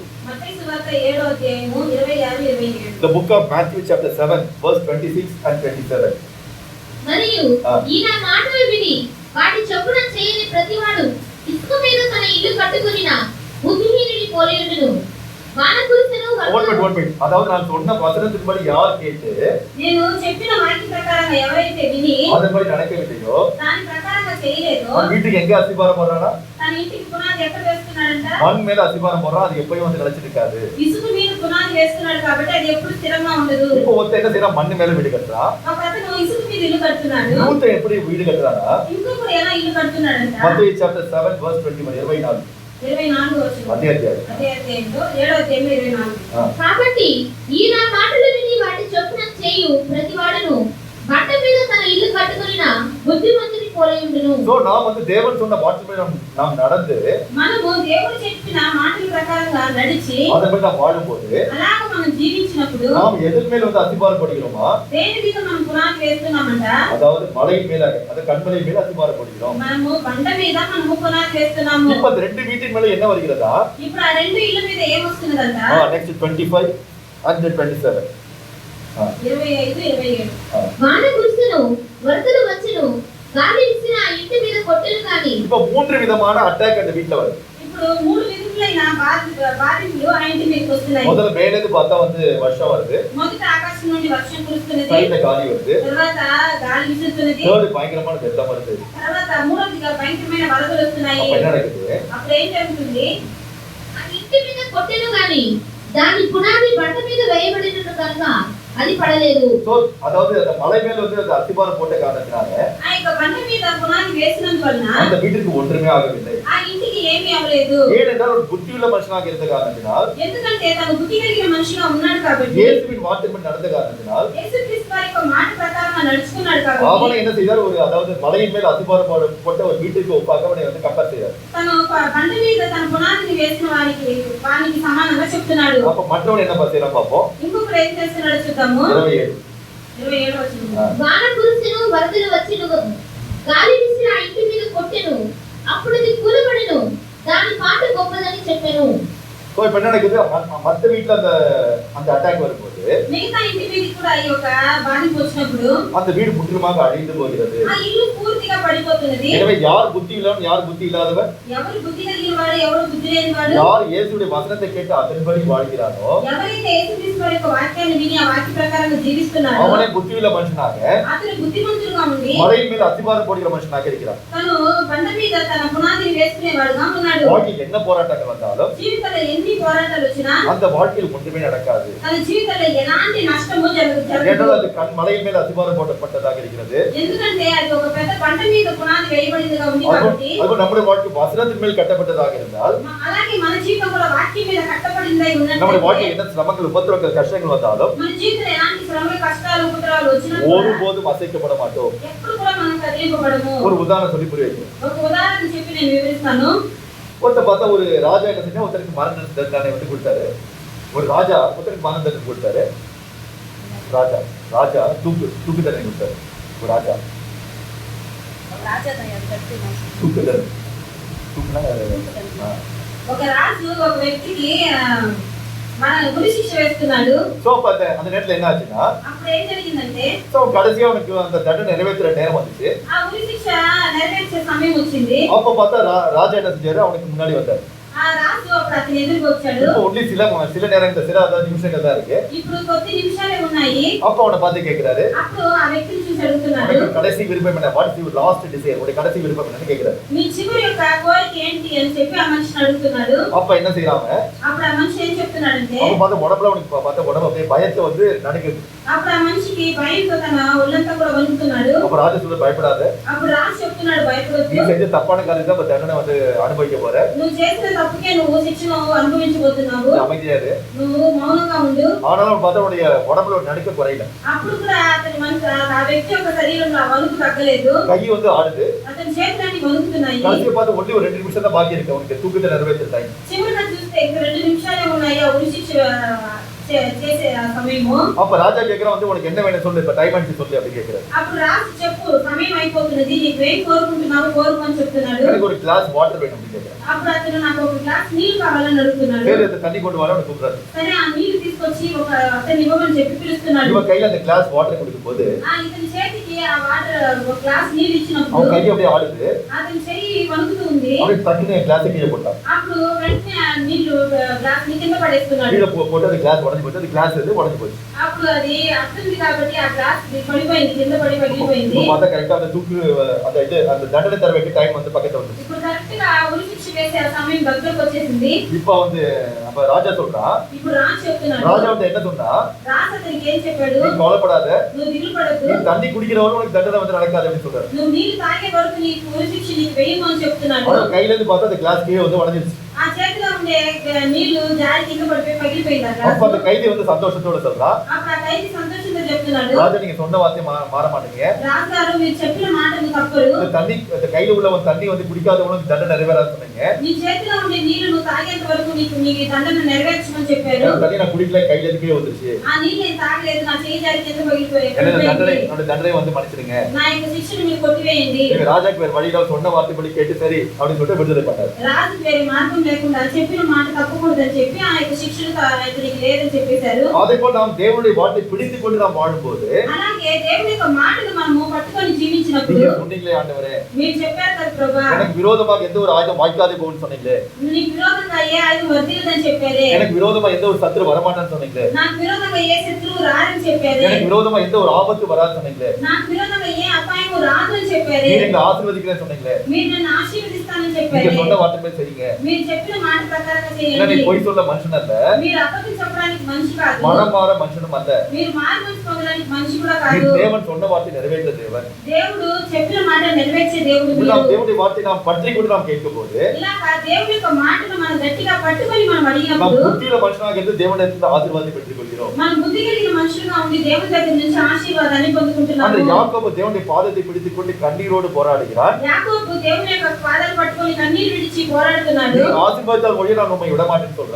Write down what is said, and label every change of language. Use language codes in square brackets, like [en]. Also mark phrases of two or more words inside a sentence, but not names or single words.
[te] మత్తయి సువార్త 7వ అధ్యాయము 26 27. [en] The book of Matthew chapter 7 verse 26 and 27. [te] మరియు ఈయన మాటలు విని వాటి చొప్పున చేయని ప్రతివాడు ఇసుక మీద తన ఇల్లు కట్టుకునిన బుద్ధిహీనుడి పోలియుండును. వాన కురిసెను [en] One minute. [ta] அதாவது நான் சொன்ன வசனத்தின்படி யார் கேட்டு [te] నేను చెప్పిన వాక్య ప్రకారంగా ఎవరైతే విని [ta] அதன்படி நடக்கவில்லையோ [te] దాని ప్రకారంగా చేయలేదో [ta] அவன் வீட்டுக்கு எங்க அசிபாரம் போடுறானா? [te] తన ఇంటికి పునాది ఎక్కడ వేస్తున్నాడంట? [ta] மண் மேல அசிபாரம் போடுறான், அது எப்பயும் வந்து நிலைச்சிருக்காது. [te] ఇసుక మీద పునాది వేస్తున్నాడు కాబట్టి అది ఎప్పుడు స్థిరంగా ఉండదు. [ta] இப்போ ஒருத்தன் என்ன செய்யறான்? மண் மேல வீடு கட்டுறான். [te] ఒక అతను ఇసుక మీద ఇల్లు కడుతున్నాడు, [ta] இன்னொருத்தன் எப்படி வீடு கட்டுறானா? [te] ఇంకొకరు ఎలా ఇల్లు కడుతున్నాడంట? [en] மத்தேயு chapter 7 verse 24. [te] 24 వచనం. [ta] அதே அத்தியாயம். [te] అదే అధ్యాయంలో 7వ అధ్యాయం 24. కాబట్టి ఈయన మాటలు విని వాటి చొప్పున చేయు ప్రతివాడును బండ మీద తన ఇల్లు కట్టుకునిన బుద్ధిమంతుని పోలియుండును. [ta] So நாம் வந்து தேவன் சொன்ன வார்த்தைப்படி நாம் நடந்து [te] మనము దేవుడు చెప్పిన మాటల ప్రకారంగా నడిచి [ta] அதன்படி நாம் வாழும்போது [te] అలాగ మనం జీవించినప్పుడు [ta] நாம் எதன் மேல் வந்து அசிபாரம் போடுகிறோமா? [te] దేని మీద మనం పునాది వేస్తున్నామంట? [ta] அதாவது மலையின் மேல, அந்த கண்மலை மேல அசிபாரம் போடுகிறோம். [te] మనము బండ మీద మనము పునాది వేస్తున్నాము. [ta] இப்ப அந்த ரெண்டு வீட்டின் மேல என்ன வருகிறதா? [te] ఇప్పుడు ఆ రెండు ఇళ్ళ మీద ఏం వస్తున్నదంట? [en] next 25 and 27. 25 27. [te] వాన కురిసెను, వరదలు వచ్చెను, గాలి వీసిన ఆ ఇంటి మీద కొట్టెను కానీ [ta] இப்ப 3 விதமான அட்டாக் அந்த வீட்ல வருது. [te] ఇప్పుడు మూడు విధములైన బాధితులు ఆ ఇంటి మీదకి వస్తున్నాయి. [ta] முதல்ல மேலேந்து பார்த்தா வந்து வருஷம் வருது, [te] మొదట ఆకాశం నుండి వర్షం కురుస్తున్నది, [ta] சைடுல காலி வருது, [te] తర్వాత గాలి వీస్తున్నది, [ta] தேர்ட் பயங்கரமான வெள்ளம் வருது. [te] తర్వాత మూడవదిగా భయంకరమైన వరదలు వస్తున్నాయి. [ta] அப்ப என்ன நடக்குது? [te] అప్పుడు ఏం జరుగుతుంది? ఆ ఇంటి మీద కొట్టెను గాని దాని పునాది బండ మీద వేయబడినట్టు కనుక అది పడలేదు. [ta] So அதாவது அந்த மலை மேல வந்து அந்த அசிபாரம் போட்ட காரணத்தினால [te] ఆ యొక్క బండ మీద పునాది వేసినందువలన [ta] அந்த வீட்டுக்கு ஒன்றுமே ஆகவில்லை. [te] ఆ ఇంటికి ఏమీ అవ్వలేదు. [ta] ஏனென்றால் ஒரு புத்தியுள்ள மனுஷனாக இருந்த காரணத்தினால், [te] ఎందుకంటే తను బుద్ధి కలిగిన మనిషిగా ఉన్నాడు కాబట్టి, [ta] இயேசுவின் வார்த்தைப்படி நடந்த காரணத்தினால் [te] యేసుక్రీస్తు వారి యొక్క మాట ప్రకారంగా నడుచుకున్నాడు కాబట్టి [ta] அவனை என்ன செய்தார்? ஒரு அதாவது மலையின் மேல் அசிபாரம் போட்ட ஒரு வீட்டுக்கு ஒப்பாக அவனை வந்து கம்பேர் செய்தார். [te] తను ఒక బండ మీద తన పునాదిని వేసిన వారికి సమానంగా చెప్తున్నాడు. [ta] அப்ப மற்றவன் என்ன செய்யலாம் பார்ப்போம். [te] ఇంకొకరు ఏం చేస్తున్నాడో చూద్దాము. 27. 27వ వచనం. వాన కురిసెను, వరదలు వచ్చెను, గాలి వీసిన ఆ ఇంటి మీద కొట్టెను, అప్పుడు అది కూలబడెను, దాని పాట గొప్పదని చెప్పెను. [ta] So இப்ப என்ன நடக்குது? மத்த வீட்ல அந்த அட்டாக் வரும்போது [te] మిగతా ఇంటి మీద కూడా ఈ యొక్క బాధింపు వచ్చినప్పుడు [ta] அந்த வீடு முற்றிலுமாக அழிந்து போகிறது. [te] ఆ ఇల్లు పూర్తిగా పడిపోతున్నది. [ta] எனவே யார் புத்தி உள்ளவன் யார் புத்தி இல்லாதவன்? [te] ఎవరు బుద్ధి కలిగిన వాడు ఎవరు బుద్ధి లేని వాడు? [ta] யார் இயேசுவுடைய வசனத்தை கேட்டு அதன்படி வாழ்கிறானோ [te] ఎవరైతే యేసుక్రీస్తు వారి యొక్క వాక్యాన్ని విని ఆ వాక్య ప్రకారంగా జీవిస్తున్నాడో [ta] அவனே புத்தியுள்ள மனுஷனாக [te] అతను బుద్ధిమంతుడుగా ఉండి [ta] மலையின் மேல் அஸ்திபாரம் போடுகிற மனுஷனாக இருக்கிறான். [te] తను బండ మీద తన పునాదిని వేసుకునేవాడుగా ఉన్నాడు. [ta] வாழ்க்கையில் என்ன போராட்டங்கள் வந்தாலும் [te] జీవితంలో ఎన్ని పోరాటాలు వచ్చినా [ta] அந்த வாழ்க்கையில் ஒன்றுமே நடக்காது. [te] తన జీవితంలో ఎలాంటి నష్టము [ta] ஏனென்றால் [te] జరగదు. [ta] அது மலையின் மேல் அஸ்திபாரம் போடப்பட்டதாக இருக்கிறது. [te] ఎందుకంటే అది ఒక పెద్ద బండ మీద పునాది వేయబడిందిగా ఉంది కాబట్టి. [ta] அது நம்முடைய வாழ்க்கை வசனத்தின் மேல் கட்டப்பட்டதாக இருந்தால் [te] అలాగే మన జీవితం కూడా వాక్యం మీద కట్టబడిందై [ta] நம்முடைய [te] ఉన్నట్లయితే [ta] வாழ்க்கையில் என்ன சிரமங்கள் உபத்திரவங்கள் கஷ்டங்கள் வந்தாலும் [te] మన జీవితంలో ఎలాంటి శ్రమలు కష్టాలు ఉపద్రవాలు వచ్చినా కూడా [ta] ஒருபோதும் அசைக்கப்பட மாட்டோம். [te] ఎప్పుడు కూడా మనం కదిలింపబడము. [ta] ஒரு உதாரணம் சொல்லி புரிய வைக்கிறேன். [te] ఒక ఉదాహరణ చెప్పి నేను వివరిస్తాను. [ta] ஒருத்தர் பார்த்தா ஒரு ராஜா என்ன செஞ்சா ஒருத்தருக்கு மரண தண்டனை வந்து கொடுத்தாரு. ஒரு ராஜா ஒருத்தருக்கு மரண தண்டனை கொடுத்தாரு. ராஜா தூக்கு தண்டனை கொடுத்தாரு. ஒரு ராஜா தூக்கு தண்டனை தூக்குனா [te] ఒక రాజు ఒక వ్యక్తికి మన ఉరి శిక్ష వేస్తున్నాడు. [ta] சோ அந்த நேரத்துல என்ன ஆச்சுன்னா [te] అప్పుడు ఏం జరిగిందంటే [ta] சோ கடைசியா அவனுக்கு அந்த தண்டனை நிறைவேற்றுற நேரம் வந்துச்சு. [te] ఆ ఉరి శిక్ష నెరవేర్చే సమయం వచ్చింది. [ta] அப்ப பார்த்தா ராஜா என்ன செஞ்சாரு, அவனுக்கு முன்னாடி வந்தாரு. [te] ఆ రాజు అప్పుడు అతని ఎదురుకు వచ్చాడు. [ta] இப்போ ஒன்லி சில நேரங்கள் சில நிமிஷங்கள் தான் இருக்கு. [te] ఇప్పుడు కొద్ది నిమిషాలే ఉన్నాయి. [ta] அப்ப அவனை பார்த்து கேக்குறாரு, [te] అప్పుడు ఆ వ్యక్తిని చూసి అడుగుతున్నాడు, [ta] உனக்கு கடைசி விருப்பம் என்ன? [en] What is your last desire? [ta] உனக்கு கடைசி விருப்பம் என்னன்னு கேக்குறாரு. [te] నీ చివరి యొక్క కోరిక ఏంటి అని చెప్పి ఆ మనిషిని అడుగుతున్నాడు. [ta] அப்ப என்ன செய்யறாங்க, [te] అప్పుడు ఆ మనిషి ఏం చెప్తున్నాడంటే [ta] அப்ப பார்த்து உடம்புல அவனுக்கு பார்த்த உடம்பு அப்படியே பயத்தை வந்து நடுக்குது. [te] అప్పుడు ఆ మనిషికి భయంతో తన ఒళ్ళంతా కూడా వణుకుతున్నాడు. [ta] அப்ப ராஜா சொல்ல பயப்படாத, [te] అప్పుడు రాజు చెప్తున్నాడు భయపడొద్దు, [ta] நீ செஞ்ச தப்பான காரியத்தை அப்ப தண்டனை வந்து அனுபவிக்க போற, [te] నువ్వు చేసిన తప్పుకే నువ్వు శిక్షను అనుభవించబోతున్నావు, [ta] அமைதியா இரு. [te] నువ్వు మౌనంగా ఉండు. [ta] ஆனாலும் பார்த்தா உடைய உடம்புல ஒரு நடுக்க குறையல. [te] అప్పుడు కూడా అతని మనసు ఆ వ్యక్తి యొక్క శరీరంలో ఆ వణుకు తగ్గలేదు. [ta] கை வந்து ஆடுது. [te] అతని చేతులన్నీ వణుకుతున్నాయి. [ta] கடைசியை பார்த்து ஒன்லி ஒரு 2 நிமிஷம் தான் பாக்கி இருக்கு உனக்கு தூக்கத்தை நிறைவேற்ற டைம். [te] చివరిగా చూస్తే ఇంకా 2 నిమిషాలే ఉన్నాయి ఆ ఉరి శిక్ష చేసే ఆ సమయము. [ta] அப்ப ராஜா கேக்குறான் வந்து உனக்கு என்ன வேணும் சொல்லு, இப்ப டைம் ஆச்சு சொல்லு அப்படி கேக்குறாரு. [te] అప్పుడు రాజు చెప్పు సమయం అయిపోతున్నది, నీకు ఏం కోరుకుంటున్నావు కోరుకోని చెప్తున్నాడు. [ta] எனக்கு ஒரு [en] glass water [ta] வேணும் அப்படி கேக்குறாரு. [te] అప్పుడు అతను నాకు ఒక గ్లాస్ నీళ్లు కావాలని అడుగుతున్నాడు. [ta] சரி அந்த தண்ணி கொண்டு வர அவனுக்கு கூப்பிடுறாரு. [te] సరే ఆ నీళ్లు తీసుకొచ్చి ఒక అతను ఇవ్వమని చెప్పి పిలుస్తున్నాడు. [ta] இவன் கையில அந்த [en] glass water [ta] கொடுக்கும்போது [te] ఇతని చేతికి ఆ వాటర్ ఒక గ్లాస్ నీళ్లు ఇచ్చినప్పుడు [ta] அவன் கை அப்படியே ஆடுது. [te] అతని చెయ్యి వణుకుతూ ఉంది. [ta] அப்படியே தட்டுன்னு கிளாஸ் கீழே போட்டான். [te] అప్పుడు వెంటనే ఆ నీళ్లు గ్లాస్ ని కింద పడేస్తున్నాడు. [ta] கீழே போட்டு அந்த கிளாஸ் உடைஞ்சு போச்சு. அந்த கிளாஸ் வந்து உடைஞ்சு போச்சு. [te] అప్పుడు అది అర్థంది కాబట్టి ఆ గ్లాస్ పడిపోయింది, కింద పడి పగిలిపోయింది. [ta] இப்போ பார்த்தா கரெக்ட்டா அந்த தூக்கு அந்த தண்டனை தர வேண்டிய டைம் வந்து பக்கத்துல வந்து. [te] ఇప్పుడు కరెక్ట్ గా ఉరి శిక్ష వేసే ఆ సమయం దగ్గరకు వచ్చేసింది. [ta] இப்போ வந்து அப்ப ராஜா சொல்றான். [te] ఇప్పుడు రాజు చెప్తున్నాడు. [ta] ராஜா வந்து என்ன சொன்னா, [te] రాజు అతనికి ఏం చెప్పాడు, [ta] நீ கவலைப்படாத, [te] నువ్వు దిగులు పడొద్దు, [ta] நீ தண்ணி குடிக்கிறவரை உனக்கு தண்டனை வந்து நடக்காது அப்படின்னு சொல்றாரு. [te] నువ్వు నీళ్లు తాగే వరకు నీకు ఉరి శిక్ష నీకు వేయము అని చెప్తున్నాడు. [ta] அவன் கையில இருந்து பார்த்தா அந்த கிளாஸ் கீழே வந்து உடைஞ்சிருச்சு. [te] ఆ చేతిలో ఉండే నీళ్లు జారి కింద పడిపోయి పగిలిపోయింది. [ta] அப்ப அந்த கைதி வந்து சந்தோஷத்தோட சொல்றான், [te] అప్పుడు ఆ ఖైదీ సంతోషంతో చెప్తున్నాడు, [ta] ராஜா நீங்க சொன்ன வார்த்தை மாற மாட்டீங்க. [te] రాజుగారు మీరు చెప్పిన మాటను తప్పరు. [ta] இந்த தண்ணி அந்த கையில உள்ளவன் தண்ணி வந்து குடிக்காதவனுக்கு தண்டனை நிறைவேறாது சொன்னீங்க. [te] నీ చేతిలో ఉండే నీళ్లు నువ్వు తాగేంత వరకు నీకు దండన నెరవేర్చమని చెప్పారు. [ta] அந்த தண்ணி நான் குடிக்கல, கையில இருந்து கீழே வந்துருச்சு. [te] ఆ నీళ్ళు నేను తాగలేదు, నా చేయి జారి కింద పగిలిపోయాయి. [ta] என்னோட தண்டனை வந்து மன்னிச்சிடுங்க. [te] నా యొక్క శిక్షను మీరు కొట్టివేయండి. [ta] ராஜாக்கு வேற வழியில சொன்ன வார்த்தைப்படி கேட்டு சரி அப்படின்னு சொல்லிட்டு விடுதலை பண்ணாரு. [te] రాజు వేరే మార్గం లేకుండా చెప్పిన మాట తప్పకూడదని చెప్పి ఆ యొక్క శిక్షను ఇతనికి లేదని చెప్పేశారు. [ta] அதே போல நாம் தேவனுடைய வார்த்தை பிடித்துக் கொண்டு நாம் வாழும்போது [te] అలాగే దేవుని యొక్క మాటను మనము పట్టుకొని జీవించినప్పుడు [ta] நீங்க சொன்னீங்களே ஆண்டவரே, [te] మీరు చెప్పారు కదా ప్రభా, [ta] எனக்கு விரோதமாக எந்த ஒரு ஆயுதம் வாய்க்காதே போகும்னு சொன்னீங்களே, [te] నీకు విరోధంగా ఏ ఆయుధం వర్ధిల్లదని చెప్పారే, [ta] எனக்கு விரோதமா எந்த ஒரு சத்துரு வரமாட்டான்னு சொன்னீங்களே, [te] నాకు విరోధంగా ఏ శత్రువు రారని చెప్పారే, [ta] எனக்கு விரோதமா எந்த ஒரு ஆபத்து வராதுன்னு சொன்னீங்களே, [te] నాకు విరోధంగా ఏ అపాయము రాదని చెప్పారే, [ta] நீங்க எங்களை ஆசீர்வதிக்கிறேன்னு சொன்னீங்களே, [te] మీరు నన్ను ఆశీర్వదిస్తానని [ta] நீங்க [te] చెప్పారే, [ta] சொன்ன வார்த்தை போய் செய்யுங்க. [te] మీరు చెప్పిన మాట ప్రకారంగా [ta] ஏன்னா நீ [te] చేయండి. [ta] பொய் சொல்ல மனுஷன் அல்ல, [te] మీరు అబద్ధం చెప్పడానికి మనిషి కాదు, [ta] மனம் மாற மனுஷனும் அல்ல, [te] మీరు మార్గం పొందడానికి మనిషి కూడా [ta] நீ [te] కాదు. [ta] தேவன் சொன்ன வார்த்தை நிறைவேற்ற தேவன். [te] దేవుడు చెప్పిన మాట నెరవేర్చే దేవుడు [ta] நாம் [te] మీరు. [ta] தேவனுடைய வார்த்தை நாம் பற்றி கொண்டு நாம் கேட்கும்போது [te] ఇలాగా దేవుని యొక్క మాటను మనం గట్టిగా పట్టుకొని మనం [ta] நாம் [te] అడిగినప్పుడు [ta] புத்தியுள்ள மனுஷனாக இருந்து தேவனிடத்தில் ஆசீர்வாதத்தை பெற்றுக் கொள்கிறோம். [te] మన బుద్ధి కలిగిన మనుషులుగా ఉండి దేవుని దగ్గర నుంచి ఆశీర్వాదాన్ని [ta] அந்த [te] పొందుకుంటున్నాము. [ta] யாக்கோபு தேவனுடைய பாதத்தை பிடித்துக் கொண்டு கண்ணீரோடு போராடுகிறார். [te] యాకోబు దేవుని యొక్క పాదాలు పట్టుకొని కన్నీరు విడిచి పోరాడుతున్నాడు. [ta] நீ ஆசீர்வாதத்தால் ஒழிய நான் உம்மை விட மாட்டேன்னு சொல்றார்.